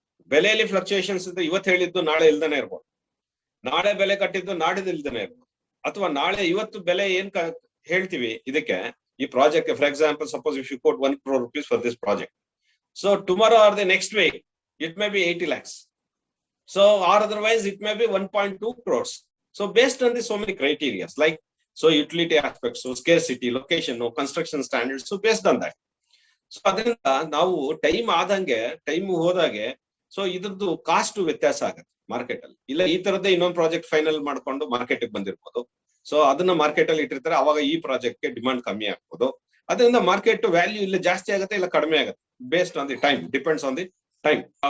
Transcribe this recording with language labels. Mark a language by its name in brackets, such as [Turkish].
[Kannada] ಬೆಲೆಯಲ್ಲಿ ಫ್ಲಕ್ಚುಯೇಷನ್ಸ್ ಇದ್ದು ಇವತ್ತು ಹೇಳಿದ್ದು ನಾಳೆ ಇಲ್ದೇನೆ ಇರ್ಬೋದು, ನಾಳೆ ಬೆಲೆ ಕಟ್ಟಿದ್ದು ನಾಡಿದ್ದು ಇಲ್ದೇನೆ ಇರ್ಬೋದು, ಅಥವಾ ನಾಳೆ ಇವತ್ತು ಬೆಲೆ ಏನ್ ಹೇಳ್ತೀವಿ ಇದಕ್ಕೆ, ಈ project. [English] For example, suppose if you quote 1 crore rupees for this project, so tomorrow or the next week it may be 80 lakhs. So or otherwise it may be 1.2 crores. So based on this so many criteria like so utility aspects, so scarcity, location, no construction standards, so based on that. [Kannada] So ಅದರಿಂದ ನಾವು time ಆದಂಗೆ, time ಹೋದಾಗೆ so ಇದ್ರದ್ದು cost ವ್ಯತ್ಯಾಸ ಆಗುತ್ತೆ market ಅಲ್ಲಿ. ಇಲ್ಲ ಈ ತರದ್ದೇ ಇನ್ನೊಂದು ಪ್ರಾಜೆಕ್ಟ್ ಫೈನಲ್ ಮಾಡ್ಕೊಂಡು ಮಾರ್ಕೆಟ್ ಬಂದಿರ್ಬೋದು, ಸೊ ಅದನ್ನ ಮಾರ್ಕೆಟ್ ಅಲ್ಲಿ ಇಟ್ಟಿರ್ತಾರೆ, ಅವಾಗ ಈ ಪ್ರಾಜೆಕ್ಟ್ ಗೆ ಡಿಮಾಂಡ್ ಕಮ್ಮಿ ಆಗ್ಬೋದು. ಅದರಿಂದ ಮಾರ್ಕೆಟ್ ವ್ಯಾಲ್ಯೂ ಇಲ್ಲ ಜಾಸ್ತಿ ಆಗುತ್ತೆ ಇಲ್ಲ ಕಡಿಮೆ ಆಗುತ್ತೆ, [English] based on the time, [Kannada] depends on the time.